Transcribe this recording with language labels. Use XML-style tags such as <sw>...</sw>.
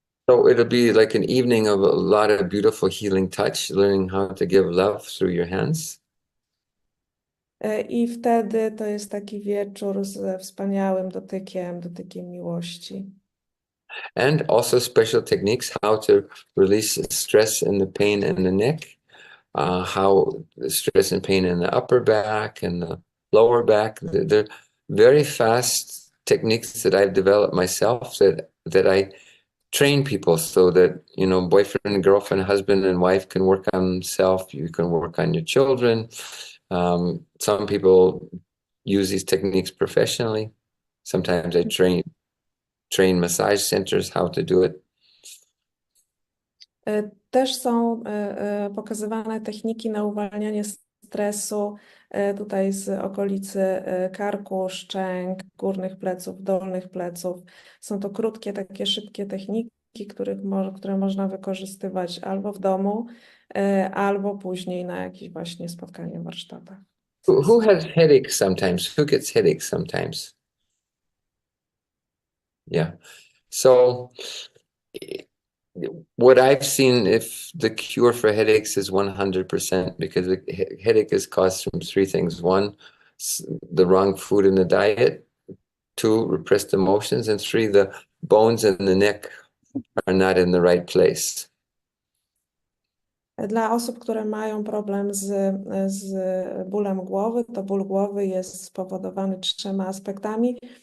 <en>So it'll be like an evening of a lot of beautiful healing touch, learning how to give love through your hands.</en> <pl>I wtedy to jest taki wieczór ze wspaniałym dotykiem miłości.</pl> <en>And also special techniques, how to release stress and the pain in the neck, how the stress and pain in the upper back and the lower back. They're very fast techniques that I've developed myself that I train people so that, you know, boyfriend, girlfriend, husband, and wife can work on themselves. You can work on your children. Some people use these techniques professionally. Sometimes I train massage centers how to do it.</en> <pl>Też są pokazywane techniki na uwalnianie stresu tutaj z okolicy karku, szczęk, górnych pleców, dolnych pleców. Są to krótkie, takie szybkie techniki, które można wykorzystywać albo w domu, albo później na jakichś właśnie spotkaniach, warsztatach.</pl> <en>Who has headaches sometimes? Who gets headaches sometimes? Yeah. So what I've seen, if the cure for headaches is 100%, because the headache is caused from three things. One, the wrong food in the diet. Two, repressed emotions. And three, the bones in the neck are not in the right place.</en> <pl>Dla osób, które mają problem z bólem głowy, to ból głowy jest spowodowany 3 aspektami.</pl>